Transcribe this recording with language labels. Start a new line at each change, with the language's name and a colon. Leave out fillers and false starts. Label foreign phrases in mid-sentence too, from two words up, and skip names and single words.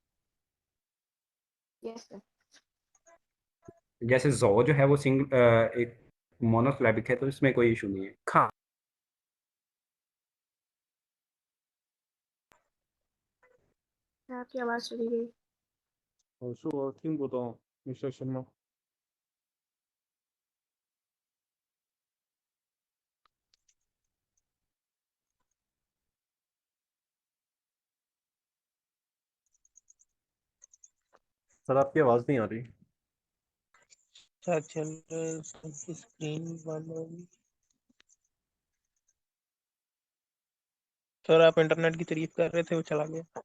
English: yes sir.
Hindi: जैसे जो जो है वो एक मोनोसिलेबिक है तो इसमें कोई इशू नहीं है। खा आपकी आवाज चली गई।
Chinese: 我听不懂你说什么。
Hindi: सर आपकी आवाज नहीं आ रही। क्या चल रहा है? सबकी स्क्रीन बंद होगी। सर आप इंटरनेट की तारीफ कर रहे थे, वो चला गया।